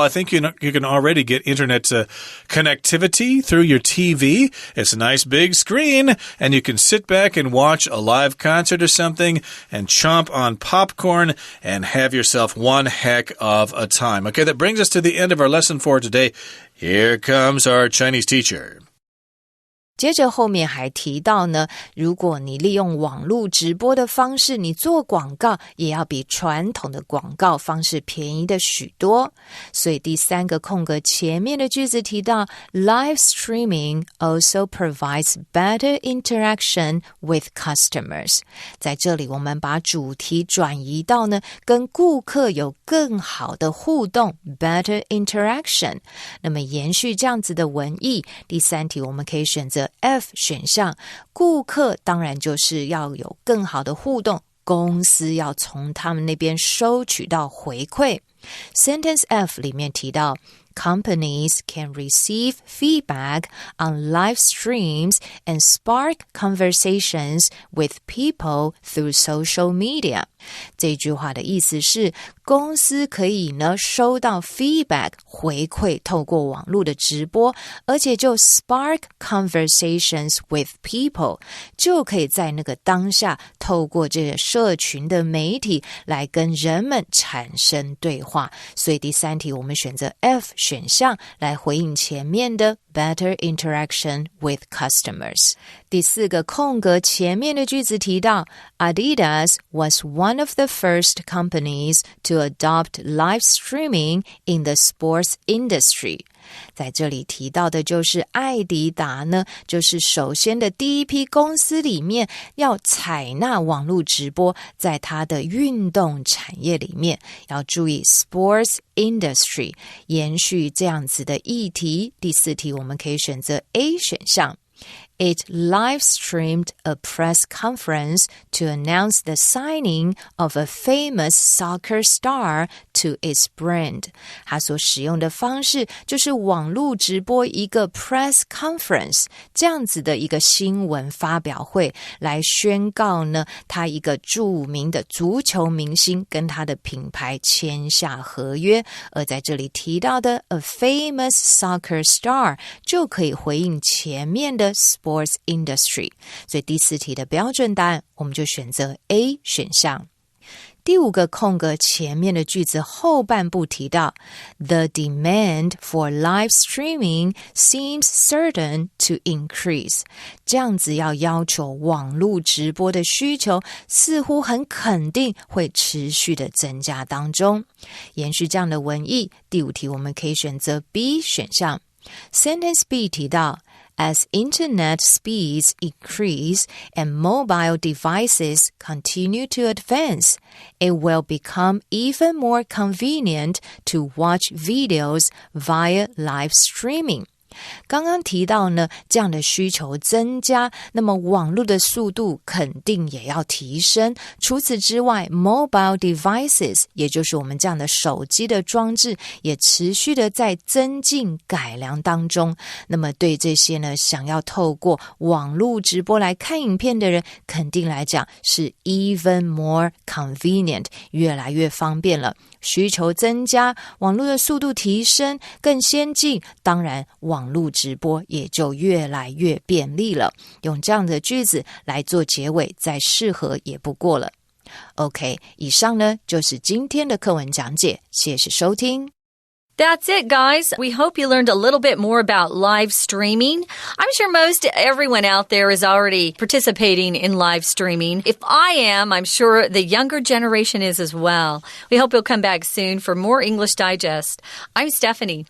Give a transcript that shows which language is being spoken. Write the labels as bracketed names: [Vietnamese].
[English] I think you can already get internet connectivity through your TV. It's a nice big screen, and you can sit back and watch a live concert or something and chomp on popcorn and have yourself one heck of a time. Okay, that brings us to the end of our lesson for today. Here comes our Chinese teacher. [Chinese] 接着后面还提到呢，如果你利用网络直播的方式，你做广告也要比传统的广告方式便宜的许多。所以第三个空格前面的句子提到 [English] Live streaming also provides better interaction with customers. [Chinese] 在这里我们把主题转移到呢，跟顾客有更好的互动 [English] better interaction. [Chinese] 那么延续这样子的文意，第三题我们可以选择F 选项，顾客当然就是要有更好的互动，公司要从他们那边收取到回馈。 [English] Sentence F [Chinese] 里面提到 [English] Companies can receive feedback on live streams and spark conversations with people through social media. [Chinese] 这句话的意思是，公司可以呢收到 feedback 回馈，透过网络的直播，而且就 [English] spark conversations with people [Chinese] 就可以在那个当下透过这个社群的媒体来跟人们产生对话。所以第三题我们选择 F 选项来回应前面的 [English] better interaction with customers. [Chinese] 第四个空格前面的句子提到 [English] Adidas was one of the first companies to adopt live streaming in the sports industry. [Chinese] 在这里提到的就是艾迪达呢，就是首先的第一批公司里面要采纳网络直播，在它的运动产业里面要注意 [English] sports industry， [Chinese] 延续这样子的议题。第四题我们可以选择 A 选项。 [English] It live-streamed a press conference to announce the signing of a famous soccer star to its brand. [Chinese] 它所使用的方式就是网络直播一个 press conference 这样子的一个新闻发表会，来宣告呢，他一个著名的足球明星跟他的品牌签下合约。而在这里提到的 [English] a famous soccer star [Chinese] 就可以回应前面的sports industry， 所以第四题的标准答案我们就选择 A 选项。第五个空格前面的句子后半部提到 [English] The demand for live streaming seems certain to increase. [Chinese] 这样子要求网络直播的需求似乎很肯定会持续的增加当中。延续这样的文意，第五题我们可以选择 B 选项。 [English] Sentence B [Chinese] 提到 [English] As internet speeds increase and mobile devices continue to advance, it will become even more convenient to watch videos via live streaming. [Chinese] 刚刚提到呢，这样的需求增加，那么网络的速度肯定也要提升。除此之外 mobile devices 也就是我们这样的手机的装置也持续的在增进改良当中。那么对这些呢，想要透过网络直播来看影片的人，肯定来讲是 [English] even more convenient， [Chinese] 越来越方便了。需求增加，网络的速度提升，更先进，当然网络直播也就越来越便利了。用这样的句子来做结尾，再适合也不过了。 OK， 以上呢就是今天的课文讲解，谢谢收听。 [English] That's it, guys. We hope you learned a little bit more about live streaming. I'm sure most everyone out there is already participating in live streaming. If I am, I'm sure the younger generation is as well. We hope you'll come back soon for more English Digest. I'm Stephanie.